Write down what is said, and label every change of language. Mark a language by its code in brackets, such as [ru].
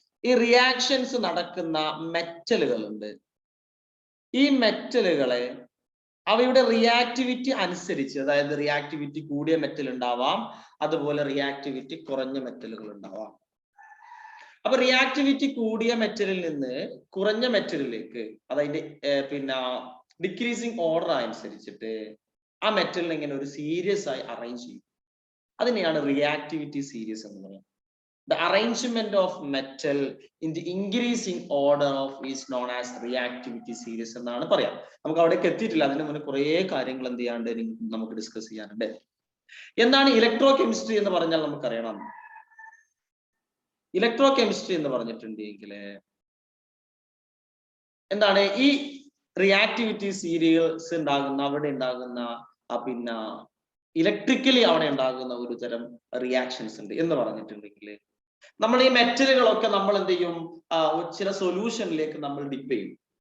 [ml] ഈ റിയാക്ഷൻസ് നടക്കുന്ന മെറ്റലുകളുണ്ട്. ഈ മെറ്റലുകളെ അവയുടെ റിയാക്ടിവിറ്റി അനുസരിച്ച്, അതായത് റിയാക്ടിവിറ്റി കൂടിയ മെറ്റൽ ഉണ്ടാവാം, അതുപോലെ റിയാക്ടിവിറ്റി കുറഞ്ഞ മെറ്റലുകൾ ഉണ്ടാവാം. അപ്പൊ റിയാക്ടിവിറ്റി കൂടിയ മെറ്റലിൽ നിന്ന് കുറഞ്ഞ മെറ്റലിലേക്ക്, അതായത് പിന്നെ ഡിക്രീസിങ് ഓർഡർ അനുസരിച്ചിട്ട് ആ മെറ്റലിനെ ഇങ്ങനെ ഒരു സീരീസ് ആയി അറേഞ്ച് ചെയ്യും. അതിനെയാണ് റിയാക്ടിവിറ്റി സീരീസ് എന്ന് പറയുന്നത്. [en] The arrangement of metal in the increasing order of is known as reactivity series [ml] എന്നാണ് പറയാം. നമുക്ക് അവിടേക്ക് എത്തിയിട്ടില്ല. അതിന് മുന്നേ കുറേ കാര്യങ്ങൾ എന്ത് ചെയ്യാണ്ട് നമുക്ക് ഡിസ്കസ് ചെയ്യാനുണ്ട്. എന്താണ് ഇലക്ട്രോ കെമിസ്ട്രി എന്ന് പറഞ്ഞാൽ നമുക്കറിയണം. ഇലക്ട്രോ കെമിസ്ട്രി എന്ന് പറഞ്ഞിട്ടുണ്ടെങ്കിൽ എന്താണ്? ഈ റിയാക്ടിവിറ്റി സീരീസ് ഉണ്ടാകുന്ന, അവിടെ ഉണ്ടാകുന്ന പിന്നെ ഇലക്ട്രിക്കലി അവിടെ ഉണ്ടാകുന്ന ഒരു തരം റിയാക്ഷൻസ് ഉണ്ട് എന്ന് പറഞ്ഞിട്ടുണ്ടെങ്കിൽ, നമ്മൾ ഈ മെറ്റലുകളൊക്കെ നമ്മൾ എന്ത് ചെയ്യും, ചില സൊല്യൂഷനിലേക്ക് നമ്മൾ ഡിപ്പ് ചെയ്യും.